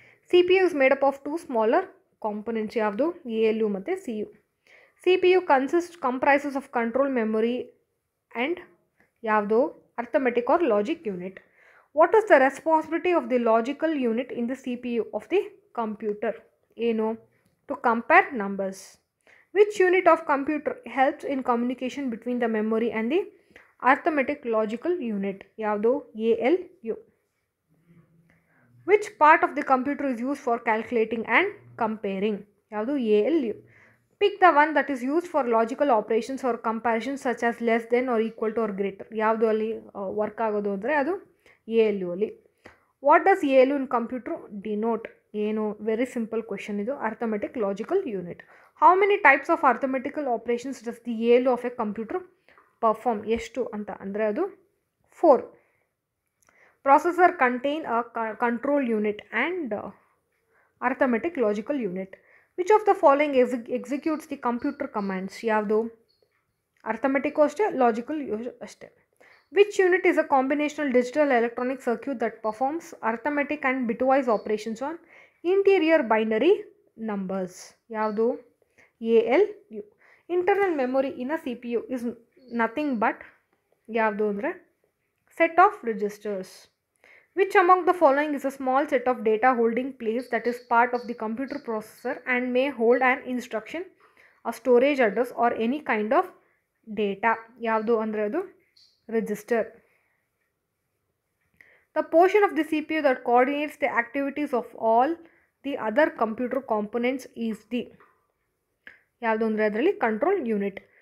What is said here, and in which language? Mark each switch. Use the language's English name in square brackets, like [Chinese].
[English] CPU is made up of 2 smaller components. [Kannada] ಯಾವುದು? ALU ಮತ್ತು CU. [English] CPU comprises of control memory and [Kannada] ಯಾವುದು? [English] Arithmetic or logic unit. What is the responsibility of the logical unit in the CPU of the computer? [Kannada] ಏನು? [English] to compare numbers. Which unit of computer helps in communication between the memory and the arithmetic logical unit? [Kannada] ಯಾವುದು [English] ALU. Which part of the computer is used for calculating and comparing? ಯಾವುದು ALU. Pick the one that is used for logical operations or comparisons such as less than or equal to or greater. [Kannada] ಯಾವುದು ಅಲ್ಲಿ work ಆಗೋದು ಅಂದರೆ ಅದು ALU ಅಲ್ಲಿ. [English] What does ALU in computer denote? [Kannada] ಏನು [English] Very simple question ಇದು. Arithmetic logical unit. How many types of arithmetical operations does the ALU of a computer perform? [Kannada] ಎಷ್ಟು ಅಂತ ಅಂದರೆ ಅದು 4. [English] Processor contain a control unit and arithmetic logical unit. Which of the following executes the computer commands? [Kannada] ಯಾವುದು arithmetic ಅಷ್ಟೇ, logical ಅಷ್ಟೇ. [English] Which unit is a combinational digital electronic circuit that performs arithmetic and bitwise operations on interior binary numbers? [Kannada] ಯಾವುದು [English] ALU. Internal memory in a CPU is nothing but [Kannada] ಯಾವುದು ಅಂದರೆ [English] set of registers. Which among the following is a small set of data holding place that is part of the computer processor and may hold an instruction, a storage address or any kind of data? [Kannada] ಯಾವುದು ಅಂದರೆ ಅದು register. [English] The portion of the CPU that coordinates the activities of all the other computer components is the [Kannada] ಯಾವುದು ಅಂದರೆ ಅದರಲ್ಲಿ [English] control unit.